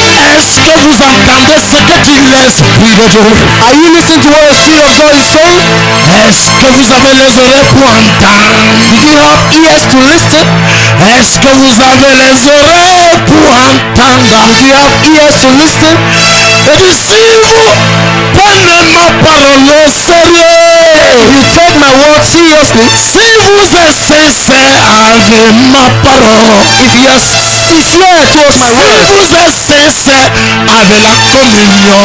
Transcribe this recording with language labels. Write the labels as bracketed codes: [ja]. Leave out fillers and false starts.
[fr] Est-ce que vous entendez ce que dit l'Esprit de Dieu? [en] Are you listening to what the Spirit of God is saying? [fr] Est-ce que vous avez les oreilles pour entendre? [en] Do you have ears to listen? [fr] Est-ce que vous avez les oreilles pour entendre? [en] Do you have ears to listen? [fr] Et puis si vous prenez ma parole au sérieux, [en] If you take my word seriously, [fr] si vous êtes sincère avec ma parole, [en] if you are sincere towards my [fr] si [en] word, [fr] vous êtes sincère avec la communion